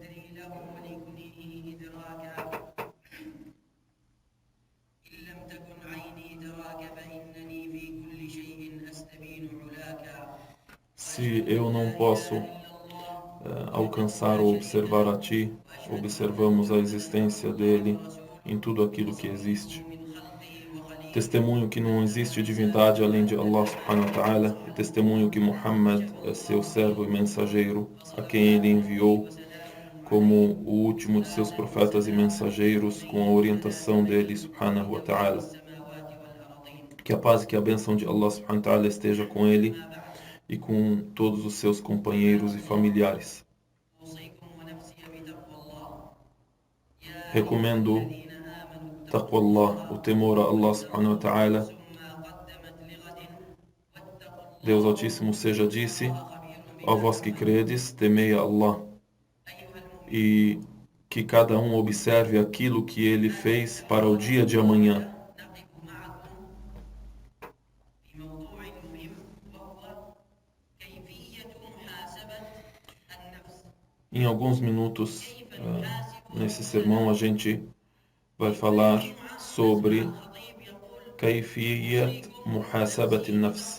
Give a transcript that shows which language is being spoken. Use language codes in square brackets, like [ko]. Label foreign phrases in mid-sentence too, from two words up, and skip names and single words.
[pt] Se eu não posso alcançar ou observar a ti, observamos a existência dele em tudo aquilo que existe. Testemunho que não existe divindade além de [ar] الله سبحانه وتعالى, [pt] e testemunho que Muhammad é seu servo e mensageiro, a quem ele enviou como o último de seus profetas e mensageiros, com a orientação dele [ar] سبحانه وتعالى. [pt] Que a paz e que a bênção de [ar] الله سبحانه وتعالى [pt] esteja com ele e com todos os seus companheiros e familiares. Recomendo taqwallah, o temor a [ar] الله سبحانه وتعالى. [pt] Deus Altíssimo seja disse: ó vós que credes, temei a Allah, e que cada um observe aquilo que ele fez para o dia de amanhã. Em alguns minutos, nesse sermão, a gente vai falar sobre [ar] كيفية محاسبة النفس.